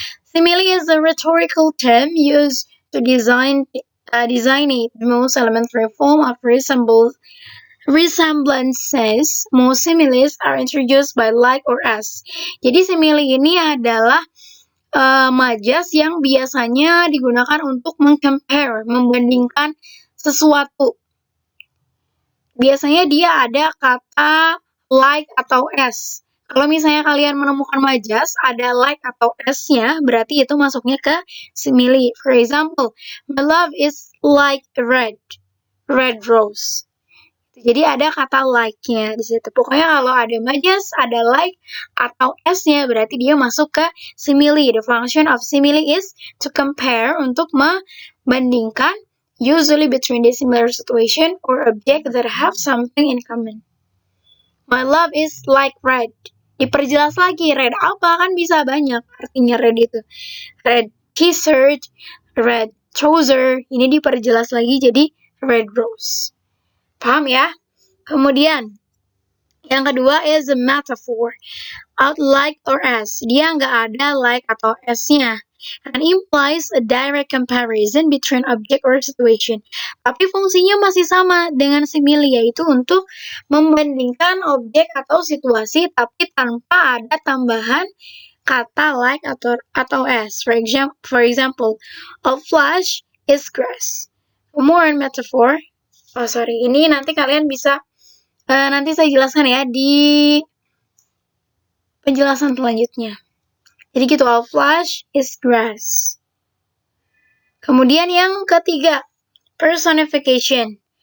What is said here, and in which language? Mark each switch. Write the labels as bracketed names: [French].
[English] Simile is a rhetorical term used to designate the most elementary form of resemblances. Most similes are introduced by like or as. [Indonesian] Jadi simile ini adalah majas yang biasanya digunakan untuk meng-compare, membandingkan sesuatu. Biasanya dia ada kata like atau as. Kalau misalnya kalian menemukan majas ada like atau as-nya, berarti itu masuknya ke simile. [English] For example, my love is like a red rose. [Indonesian] Jadi ada kata like-nya di situ. Pokoknya kalau ada majas, ada like atau s-nya, berarti dia masuk ke simile. [English] The function of simile is to compare, [Indonesian] untuk membandingkan, [English] usually between the similar situation or object that have something in common. My love is like red. [Indonesian] Diperjelas lagi, red apa? Kan bisa banyak artinya red itu. [English] Red t-shirt, red trouser. [Indonesian] Ini diperjelas lagi jadi red rose. Paham ya? Kemudian, yang kedua [English] is a metaphor. Out like or as. [Indonesian] Dia nggak ada like atau as-nya. [English] And implies a direct comparison between object or situation. [Indonesian] Tapi fungsinya masih sama dengan simile, yaitu untuk membandingkan objek atau situasi, tapi tanpa ada tambahan kata like atau as. [English] For example, a flash is grass. More on metaphor. [Indonesian] Ini nanti kalian bisa, nanti saya jelaskan ya di penjelasan selanjutnya. Jadi gitu, [English] all flash is grass. [Indonesian] Kemudian yang ketiga, personification.